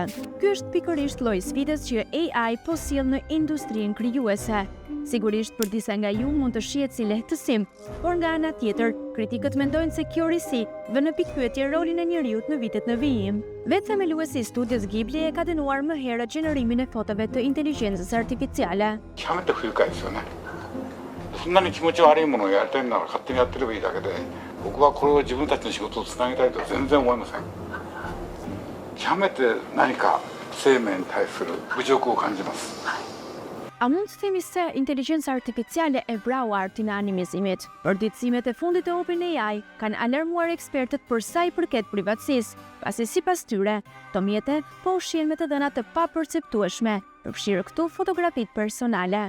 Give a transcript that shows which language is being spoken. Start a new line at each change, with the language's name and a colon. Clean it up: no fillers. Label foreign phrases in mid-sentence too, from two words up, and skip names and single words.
Albanian: Ky është pikërisht lloji sfidës që AI po sjell në industrinë krijuese. Sigurisht për disa nga ju mund të shihet si lehtësim, por nga ana tjetër, kritikët mendojnë se kjo risi vë në pikpyetje rolin e njeriut në vitet në vijim. Vetë themeluesi i studios Ghibli e ka dënuar më herët gjenerimin e fotove të inteligjencës artificiale.
Japanese: 極めて不愉快ですよね。そんなに気持ち悪いものをやりたいなら勝手にやってればいいだけで、僕はこれを自分たちの仕事をつなげたいとは全然思いません。極めて何か生命に対する侮辱を感じます。
Albanian: A mund të themi se inteligjenca artificiale e vrau artin e animizimit? Përditësimet e fundit e OpenAI kanë alarmuar ekspertët për sa i përket privatësisë, pasi sipas tyre, këto mjete po ushqien me të dhëna të paperceptueshme, përfshirë këtu fotografitë personale.